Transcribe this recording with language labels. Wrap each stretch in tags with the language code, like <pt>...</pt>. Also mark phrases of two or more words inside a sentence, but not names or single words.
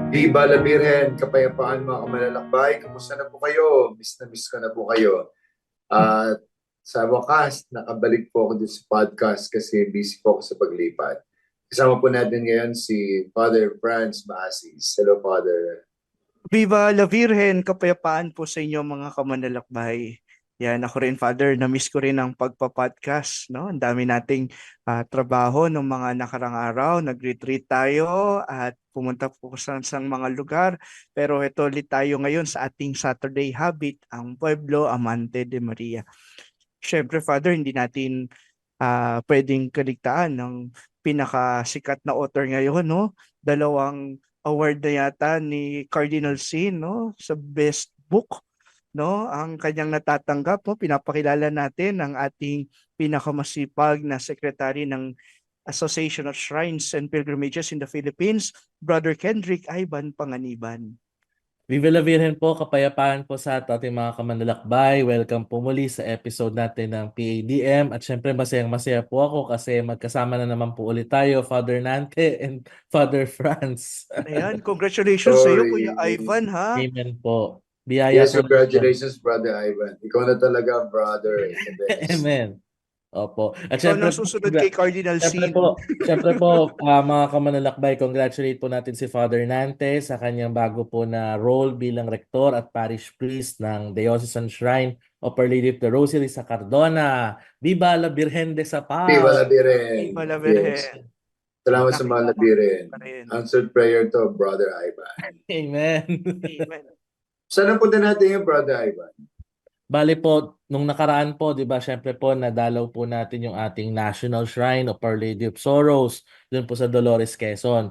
<es>Viva la Virgen,</es> <tl>kapayapaan mga kamalalakbay. Kumusta na po kayo? Miss na miss ko na po kayo. At sa wakas, nakabalik po ako dito sa podcast kasi busy po ako sa paglipat. Kasama po natin ngayon si Father Franz Maasis.</tl> <en>Hello, Father.</en> <es>Viva la Virgen,</es> <tl>kapayapaan po sa inyo mga kamanlalakbay. Yan, ako rin, Father, na-miss ko rin ang pagpa-podcast, no? Ang dami nating trabaho ng mga nakarang araw, nag-retreat tayo at pumunta po sa mga lugar. Pero ito ulit tayo ngayon sa ating</tl> <en>Saturday habit,</en> <tl>ang Pueblo Amante de Maria. Siyempre, Father, hindi natin pwedeng kaligtaan ng pinakasikat na author ngayon, no? Dalawang award na yata ni Cardinal Sin, no? Sa best book, no? Ang kanyang natatanggap, no? Pinapakilala natin ang ating pinakamasipag na secretary ng Association of Shrines and Pilgrimages in the Philippines, Brother Kendrick Ivan Panganiban.</tl> <es>Viva la Virgen</es> <tl>po, kapayapaan po sa ating mga kamanlalakbay. Welcome po muli sa episode natin ng PADM. At syempre masayang-masaya po ako kasi magkasama na naman po ulit tayo, Father Nante and Father Franz. Ayan, congratulations sa iyo, Kuya</tl> <en>Sorry.</en> <tl>Ivan, ha? Amen po. Biyaya</tl> <en>Yes,</en> <tl>po ng Diyos.</tl> <en>congratulations, Brother Ivan.</en> <tl>Ikaw na talaga, brother.</tl> <en>The best.</en> <tl>Amen. Opo. At Ikaw syempre nang susunod kay Cardinal Sin. Syempre po, mga kamanlalakbay, congratulate po natin si Father Nante sa kanyang bago po na role bilang rektor at</tl> <en>parish priest</en> <tl>ng Diocesan Shrine of Our Lady of the Rosary sa Cardona.</tl> <es>Viva la Virgen de Zapal! Viva la Virgen. Viva la Virgen.</es> <tl>Yes. Salamat sa mga labirin.</tl> <en>Answered prayer to, Brother Ivan. Amen. Amen.</en> <tl>Saan ang punta natin yung Brother Ivan? Bali po, nung nakaraan po, di ba, syempre po, nadalaw po natin yung ating National Shrine of Our Lady of Sorrows, dun po sa Dolores, Quezon.</tl>